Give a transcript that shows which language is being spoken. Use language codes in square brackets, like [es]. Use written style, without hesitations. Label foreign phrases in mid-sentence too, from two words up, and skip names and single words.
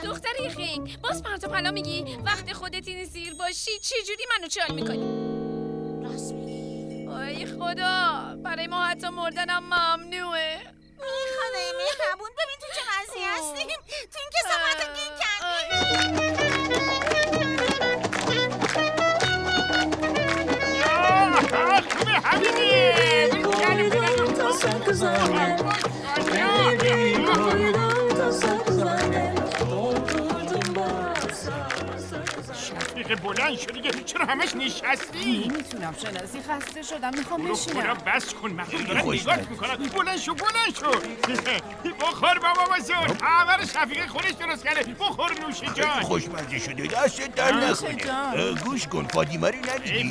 [fa] دختری خنگ باز پرت و پلا میگی. وقتی خودت این زیر باشی چجوری منو چال میکنی؟ راست میگی. ای خدا، برای ما حتی مردنم ممنوعه. خدای مهربون، ببین تو چه وضعی هستیم. تو این کثافتو گیر کردیم. [az] Koydum tasa kız annem. Ellerimi koydum tasa kız annem. Doldurdum basa kız annem. [fa] شفیق بلند شو دیگه، چرا همش نشستی؟ نمیتونم شنازی، خسته شدم، میخوام برو بشینم. بس کن، مردم دارن نگات میکنن. بلند شو بلند شو. بخور بابا بزرگ، همه رو شفیق خودش درست کرده. بخور نوش جان. خوشمزه شده، دستت در نکنه. گوش کن، فاطمه رو ندیدی؟